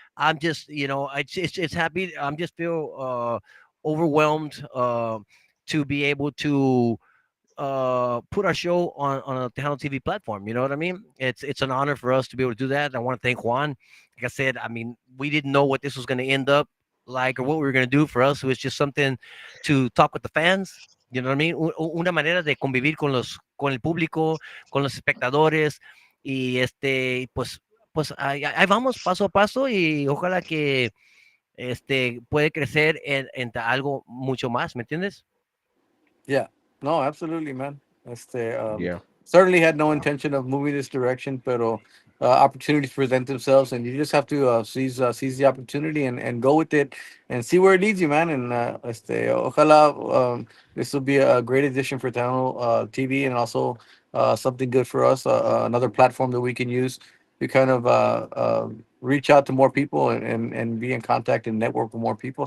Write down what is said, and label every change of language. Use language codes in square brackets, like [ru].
[en] I'm just, it's happy. I'm just feel overwhelmed to be able to put our show on a Tejano TV platform. You know what I mean? It's an honor for us to be able to do that. I want to thank Juan. Like I said, I mean, we didn't know what this was going to end up like or what we were going to do. For us, it was just something to talk with the fans. You know what I mean? [es] Una manera de convivir con el público, con los espectadores y pues ahí vamos paso a paso y ojalá que puede crecer en algo mucho más, ¿me entiendes? [en] Yeah. No, absolutely, man. Yeah. Certainly had no intention of moving this direction, but opportunities present themselves, and you just have to seize the opportunity and go with it and see where it leads you, man. And ojalá this will be a great addition for Tano TV and also something good for us, another platform that we can use to kind of reach out to more people and be in contact and network with more people.